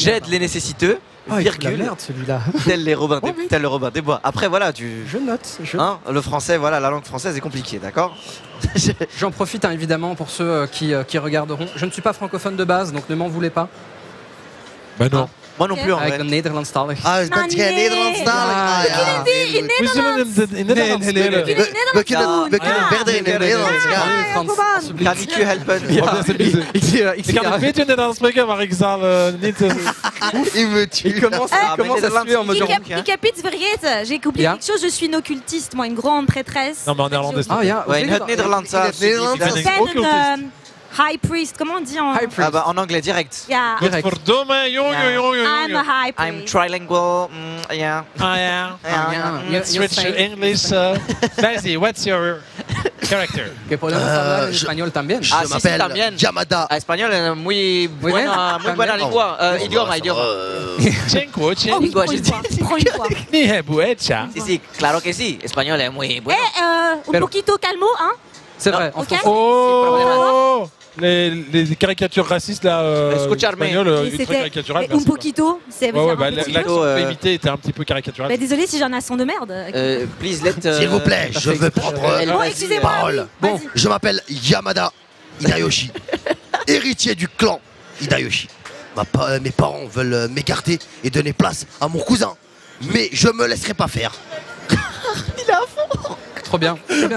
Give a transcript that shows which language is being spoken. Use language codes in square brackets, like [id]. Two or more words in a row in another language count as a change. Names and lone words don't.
[fr] j'aide les nécessiteux, Ah, il fout la virgule, merde celui-là. tel les Robin des, Oh, oui. tel le Robin des Bois. Après voilà, Je note. hein, le français, voilà, la langue française est compliquée, d'accord. J'en profite hein, évidemment pour ceux qui regarderont. Je ne suis pas francophone de base, donc ne m'en voulez pas. Bah non. Moi non plus en [nl] Ik [fr] vrai. [nl] ben Nederlandstalig. Ah, je ben jij nee. Nederlandstalig? Ah, ja. In We zullen in Nederland spelen. We kunnen verder in het Nederlands gaan. Frans, kom aan. alsjeblieft. Kan ik u helpen? Oh, dat is een beetje- Ik Ik zie kan een haar- beetje Nederlands spreken, maar ik zal niet... [fr] Il me tue. Il commence Ah, mais à se [nl] Nederlands, [fr] tuer en mode [nl] Ik [fr] genre. [nl] heb, ik heb iets vergeten. [fr] J'ai oublié [nl] Ja. [fr] quelque chose. Je suis une occultiste, moi, une grande prêtresse. Non, mais en néerlandais, [nl] Ah ja, [fr] Ouais, [nl] in het Nederlands. In het Nederlands. Je ben ik ben occultist. een [en] high priest. [fr] Comment on dit en... [en] High [fr] Ah [en] priest. [fr] bah en anglais direct. [nl] Ja, [fr] Direct. [nl] Godverdomme, jongen, jongen, [en] I'm [nl] jongen. [en] a high I'm priest. trilingual. [nl] Ja. Ah ja. Ja. ja. ja. [en] Switch to English. Daisy, what's your character? [es] Que podemos hablar en [fr] je- [es] español también. [fr] Ah, Je [es] si, si, [fr] m'appelle [es] también. [fr] Yamada. Ah, espagnol, [es] muy buena también. lengua. Idioma, idioma. Cinco, [fr] Oh oui, Lingua, prends j'ai une dit. fois. Prends une fois. Ni hebu hecha. [es] Si, si, claro que sí. Español es muy bueno. Un Pero- poquito calmo, [fr] hein. C'est vrai. en Ok. français. Oh, les caricatures racistes là, [es] Escucharme. [fr] espagnoles, Et très c'était caricaturales. [es] un [fr] merci, quoi. [es] poquito. C'est [fr] Ouais, ouais, un bah, petit peu. l'accent peu, imité était un petit peu caricatural. Bah, désolé si j'ai un accent de merde. [en] Please let. [fr] S'il vous plaît, je veux prendre Bon, excusez-moi. parole. oui, Bon. vas-y. Je m'appelle Yamada Hidayoshi, héritier du clan Hidayoshi. Mes parents veulent m'écarter et donner place à mon cousin. Mais je me laisserai pas faire. Trop bien. Très bien.